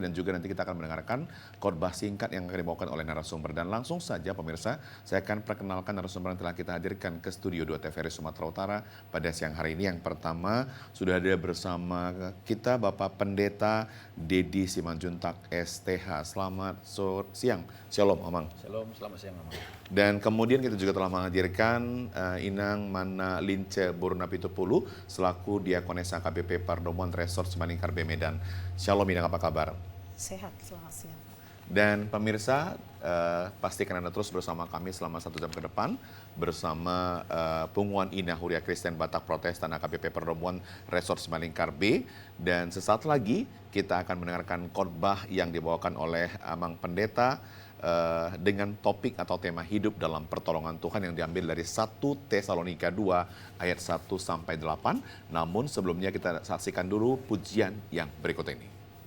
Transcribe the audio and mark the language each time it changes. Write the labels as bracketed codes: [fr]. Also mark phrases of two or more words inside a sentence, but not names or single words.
[id] Dan juga nanti kita akan mendengarkan khotbah singkat yang akan dibawakan oleh narasumber. Dan langsung saja pemirsa, saya akan perkenalkan narasumber yang telah kita hadirkan ke Studio 2 TVRI Sumatera Utara pada siang hari ini. Yang pertama sudah ada bersama kita Bapak Pendeta Dedi Simanjuntak STH. Selamat siang. Shalom Amang. Shalom, selamat siang Amang. Dan kemudian kita juga telah menghadirkan Inang Mana Lince Burnapitupulu selaku Diakonesa KBP Pardomuan Resort Simalingkar B Medan. Shalom Inang, apa kabar? Sehat, selamat siang. Dan pemirsa, pastikan Anda terus bersama kami selama 1 jam ke depan bersama Punguan Ina Huria Kristen Batak Protestan HKBP Pardomuan Resort Simalingkar B. Dan sesaat lagi kita akan mendengarkan khotbah yang dibawakan oleh Amang Pendeta dengan topik atau tema hidup dalam pertolongan Tuhan yang diambil dari 1 Tesalonika 2 ayat 1 sampai 8. Namun sebelumnya kita saksikan dulu pujian yang berikut ini.